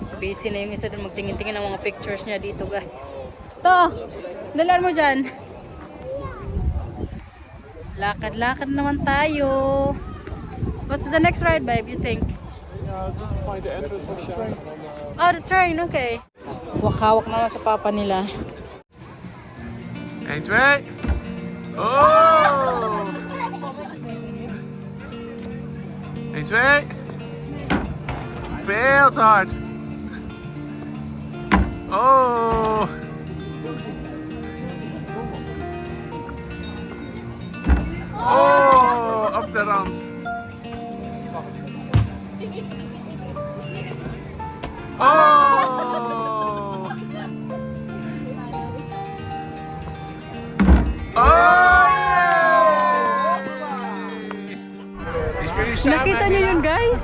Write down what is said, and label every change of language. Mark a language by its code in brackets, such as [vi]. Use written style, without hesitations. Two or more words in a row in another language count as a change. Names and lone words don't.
[tl] Busy na yung isa doon magtingin-tingin ng mga pictures niya dito, guys. To, dalan mo dyan. Lakad-lakad naman tayo. [en] What's the next ride, babe, you think? Find the entrance for sure. Oh, the train, okay. [tl] Hawak naman sa papa nila. 1, 2. Oh! 1, 2. [nl] Veel te hard. Oh! Oh! Op de rand. Oh! Oh! [tl] Nakita niyo yun, guys?